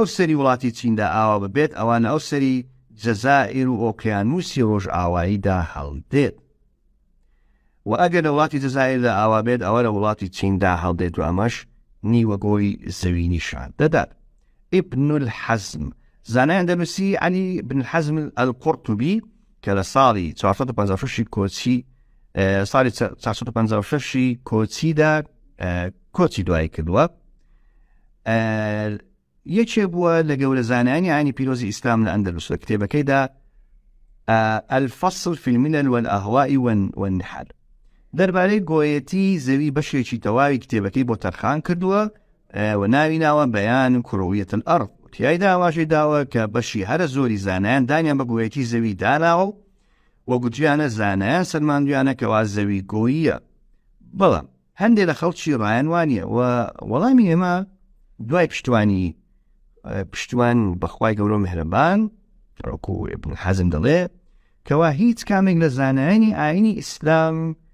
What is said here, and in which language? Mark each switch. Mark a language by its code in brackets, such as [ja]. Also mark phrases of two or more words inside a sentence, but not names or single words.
[ckb] سەری وڵاتی چیندا ئاوا ببێت ئەوانە ئەو سەری جەزائیر و ئۆقیانوسی ڕۆژ ئاواییدا هەڵدێت و ئەگەر لە وڵاتی جەزائیردا ئاوا بێت ئەوە لە وڵاتی چیندا هەڵدێت و ئەمەش نیوەگۆی زەوی نیشان دەدات ابن الحەزم زانایان دەنووسی عەلی بن الحەزم القورتوبی کە لە ساڵی 456 کۆچی ساڵی 456 کۆچیدا کۆچی دوای کردووە یەکێ بووە لە گەورە زانایانی ئاینی پیرۆزی ئیسلام لە ئەندەلوس لە کتێبەکەیدا الفصل في الملل والأهواء والنحل دەربارەی گۆیەتی زەوی بەشێکی تەواوی کتێبەکەی بۆ تەرخان کردووە و ناوی ناوە بەیان کوڕویەت الأرض تیایدا ئاواشەی داوە کە بەشی هەرە زۆری زانایان دانیان بە گۆیەتی زەوی داناوە و گوتیانە زانایان سەرماندویانە کەوا زەوی گۆییە بەڵام هەندێک لە خەڵکی ڕایان وانیە و وەڵامی ئێمە دوای پشتوان بەخوای گەورە و میهرەبان ڕۆکو ابن حەزم دەڵێ کەوا هیچ کامێک لە زانایانی ئاینی ئیسلام